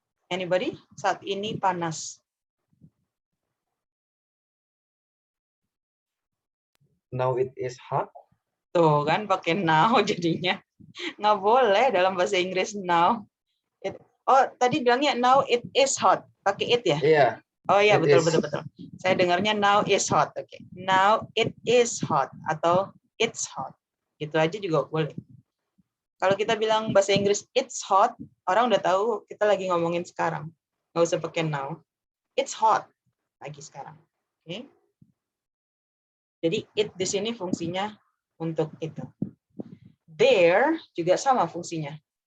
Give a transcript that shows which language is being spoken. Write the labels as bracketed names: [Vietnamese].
[Indonesian] Anybody? Saat ini panas. [English] Now it is hot. [Indonesian] Tuh kan pakai now jadinya. Nggak boleh dalam bahasa Inggris now. [English] Oh, [Indonesian] tadi bilangnya [English] now it is hot. [Indonesian] Pakai it ya? Iya. Oh iya, [English] It [Indonesian] betul, [English] is. [Indonesian] betul, betul. Saya dengarnya [English] now is hot. [Indonesian] Oke. [English] Now it is hot atau it's hot. [Indonesian] Gitu aja juga boleh. Kalau kita bilang bahasa Inggris [English] it's hot, [Indonesian] orang udah tahu kita lagi ngomongin sekarang. Nggak usah pakai now. It's hot lagi sekarang. Oke. Jadi it di sini fungsinya untuk itu. There juga sama fungsinya.